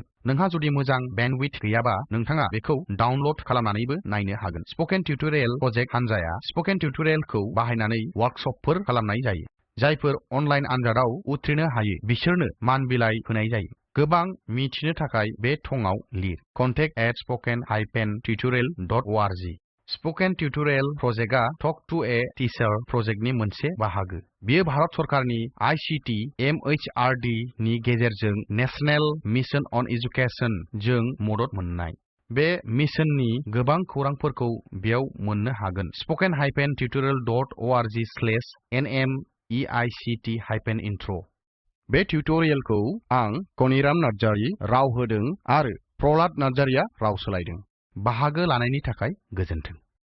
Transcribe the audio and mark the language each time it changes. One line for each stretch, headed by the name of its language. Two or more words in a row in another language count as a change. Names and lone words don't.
Bodo: नोंहा जुदि मोजां बेन्डविड्थ गैयाबा नोंथाङा बेखौ डाउनल'ड खालामनानैबो नायनो हागोन। स्पकेन टिउटरियेल प्रजेक्ट हानजाया स्पकेन टिउटरियेलखौ बाहायनानै वर्कशपफोर खालामनाय जायो। जायफोर अनलाइन आनजादाव उथ्रिनो हायो बिसोरनो मान बिलाइ होनाय जायो। गोबां मिथिनो थाखाय बे थंआव लिर contact@spoken-tutorial.org। स्पकेन टिउटरियेल प्रजेक्टआ टक टु ए टीचार प्रजेक्टनि मोनसे बाहागो। बेयो भारत सरकारनि ICT MHRD नि गेजेरजों नेशनेल मिशन अन एजुकेशन जों मदद मोन्नाय। बे मिशननि गोबां खौरांफोरखौ बेयाव मोननो हागोन। spoken-tutorial.org/nmeict-intro। बे टिउटरियेलखौ आं कनिराम नार्जारी राव होदों आरो प्रहलाद नार्जारीआ राव सोलायदों। बाहागो लानायनि थाखाय गोजोन्थों।